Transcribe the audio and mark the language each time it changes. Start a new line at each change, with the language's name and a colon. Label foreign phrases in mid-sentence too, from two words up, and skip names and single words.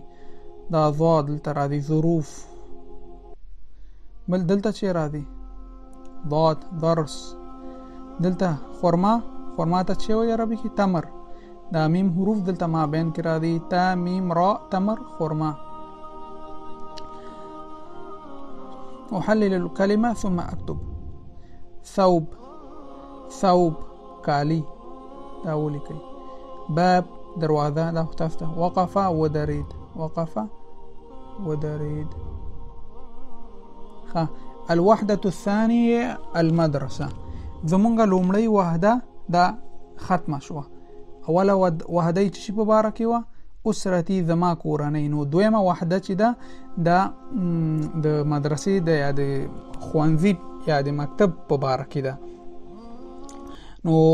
Pashto: دا ضاد دلته راځي ظروف. بل دلته چې راځي ضاد درس. دلته خرما ته چې وای عربي کې تمر. دا میم حروف دلته ما بین کې را دي تا میم را تمر خرما.
Arabic: احلل الكلمه ثم اكتب.
Pashto: ثوب کالی دا ولیکئ. باب دروازه دا تاسو. وقف ودرید.
Arabic: الوحده الثانيه المدرسه.
Pashto: زمونږ لومړی وحده دا ختمه شوه. اوله وحده چې په باره کې وه اسرتي زما کورنۍ. نو دویمه وحده چې ده دا د مدرسې د یا د ښوونځي یا د مکتب په باره کې ده.